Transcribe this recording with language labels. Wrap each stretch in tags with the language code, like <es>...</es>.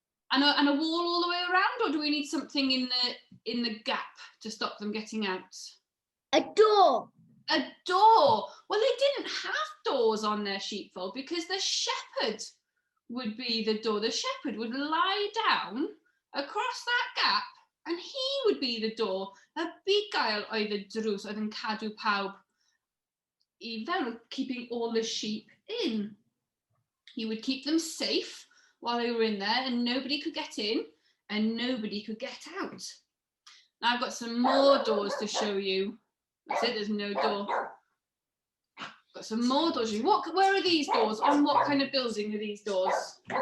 <en>And a wall all the way around, or do we need something in the gap to stop them getting out? A door. A door. Well, they didn't have doors on their sheepfold because the shepherd would be the door. The shepherd would lie down across that gap and he would be the door.</en> <cy>Y bugail oedd y drws oedd yn cadw pawb I fewn,</cy> <en>keeping all the sheep in. He would keep them safe while they were in there and nobody could get in and nobody could get out. Now I've got some more doors to show you. That's it, there's no door. Got some more doors. Where are these doors? On what kind of building are these doors?</en>